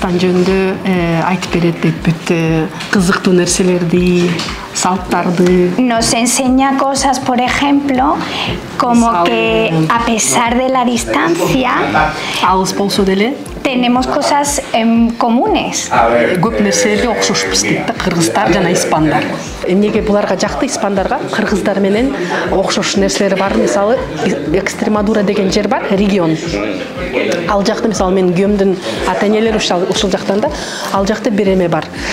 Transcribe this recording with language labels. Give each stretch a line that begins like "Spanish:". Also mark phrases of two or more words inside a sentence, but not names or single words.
Spanish: Nos enseña cosas, por ejemplo, como que a pesar de la distancia, tenemos cosas comunes.
Kyrgyz: Эмнеге буларга жакты испандарга кыргыздар менен окшош нерселер бар. Мисалы Экстремадура деген жер бар, регион. Ал жакта мисалы мен күйөөмдүн ата-энелери ушул жактан да, ал жакта бир эме бар.